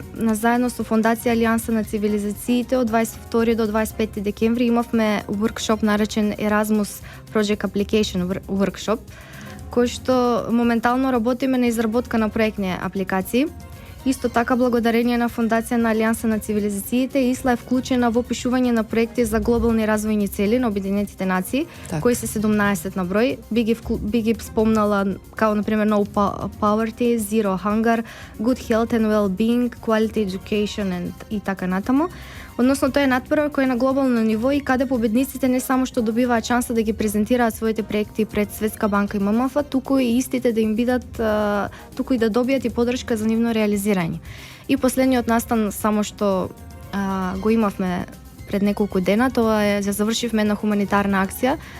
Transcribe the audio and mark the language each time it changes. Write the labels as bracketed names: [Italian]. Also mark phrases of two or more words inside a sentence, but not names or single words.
[Macedonian] Заедно со Фондација Алијанса на цивилизациите од 22 до 25 декември имавме workshop наречен Erasmus Project Application workshop, кој што моментално работиме на изработка на проектни апликации. Исто така, благодарение на Фондација на Алијанса на цивилизациите, ИСЛА е вклучена во пишување на проекти за глобални развојни цели на Обединетите нации, кои се 17 на број. Би ги спомнала као, например, [English] No Poverty, Zero Hunger, Good Health and Well-being, Quality Education [Macedonian] и така натаму. Односно, тоа е надпревар кој е на глобално ниво и каде победниците не само што добиваат шанса да ги презентираат своите проекти пред Светска банка и ММФ, туку и истите да им бидат, туку и да добијат и поддршка за нивно реализирање. И последниот настан само што го имавме пред неколку дена, тоа е, ја завршивме една хуманитарна акција.